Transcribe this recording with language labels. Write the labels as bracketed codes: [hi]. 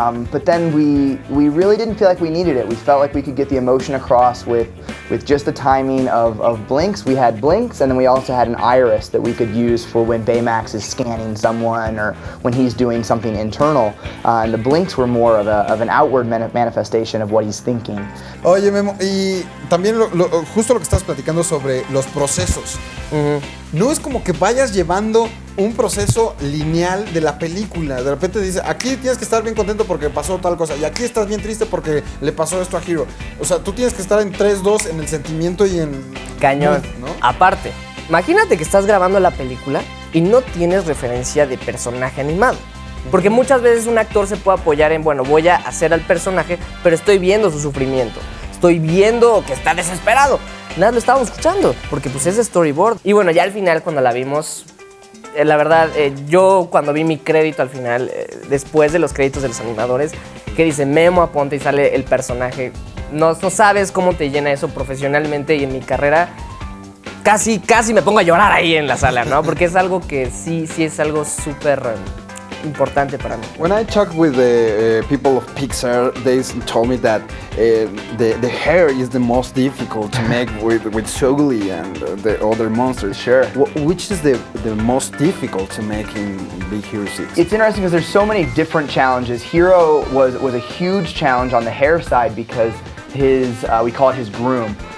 [en] But then we really didn't feel like we needed it. We felt like we could get the emotion across with just the timing of blinks. We had blinks, and then we also had an iris that we could use for when Baymax is scanning someone or when he's doing something internal. And the blinks were more of an outward manifestation of what he's thinking. [es] Oye, Memo, y también justo lo que estás platicando sobre los procesos. No es como que vayas llevando un proceso lineal de la película. De repente dice, aquí tienes que estar bien contento porque pasó tal cosa, y aquí estás bien triste porque le pasó esto a Hiro. O sea, tú tienes que estar en 3-2 en el sentimiento y en... Cañón. ¿no? Aparte, imagínate que estás grabando la película y no tienes referencia de personaje animado. Porque muchas veces un actor se puede apoyar en, bueno, voy a hacer al personaje, pero estoy viendo su sufrimiento. Estoy viendo que está desesperado. Nada, lo estábamos escuchando, porque pues es storyboard. Y bueno, ya al final cuando la vimos, la verdad, yo cuando vi mi crédito al final, después de los créditos de los animadores, que dice Memo Aponte y sale el personaje, no sabes cómo te llena eso profesionalmente, y en mi carrera casi me pongo a llorar ahí en la sala, ¿no? Porque es algo que sí es algo súper importante para mí. [en] When I talked with the people of Pixar, they told me that the hair is the most difficult to make with Sogli and the other monsters. Sure. Which is the most difficult to make in Big Hero 6? It's interesting because there's so many different challenges. Hero was a huge challenge on the hair side because we call it his groom.